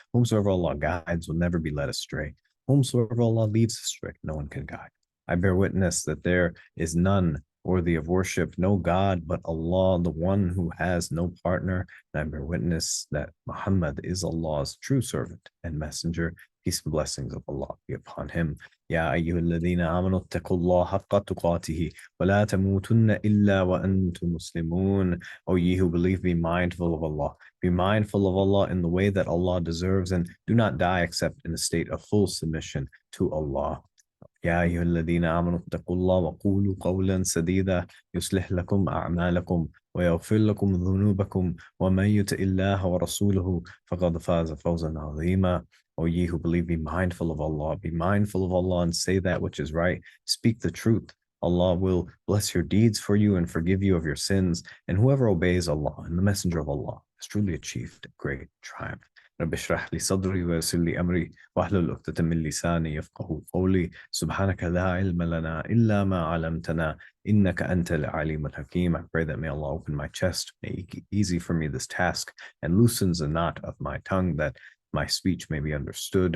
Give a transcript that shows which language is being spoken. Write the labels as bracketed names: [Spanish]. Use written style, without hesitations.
[English] Whomsoever Allah guides will never be led astray. Whomsoever Allah leads astray, no one can guide. I bear witness that there is none worthy of worship, no God but Allah, the one who has no partner. And I bear witness that Muhammad is Allah's true servant and messenger. Peace and blessings of Allah be upon him. [Arabic] يا أيها الذين آمنوا اتقوا الله حق تقاته ولا تموتن إلا وأنتم مسلمون. [English] O ye who believe, be mindful of Allah. Be mindful of Allah in the way that Allah deserves, and do not die except in a state of full submission to Allah. [Arabic] يا أيها الذين آمنوا اتقوا الله وقولوا قولا سديدا يصلح لكم أعمالكم ويغفر لكم ذنوبكم ومن يطع الله ورسوله فقد فاز فوزا عظيما. [English] O ye who believe, be mindful of Allah. Be mindful of Allah and say that which is right. Speak the truth. Allah will bless your deeds for you and forgive you of your sins. And whoever obeys Allah and the Messenger of Allah has truly achieved great triumph. [Arabic] رب اشرح لي صدري ويسر لي أمري واحلل عقدة من لساني يفقهوا قولي سبحانك لا علم لنا إلا ما علمتنا إنك أنت العليم الحكيم. [English] I pray that may Allah open my chest, make it easy for me this task, and loosens the knot of my tongue, that my speech may be understood.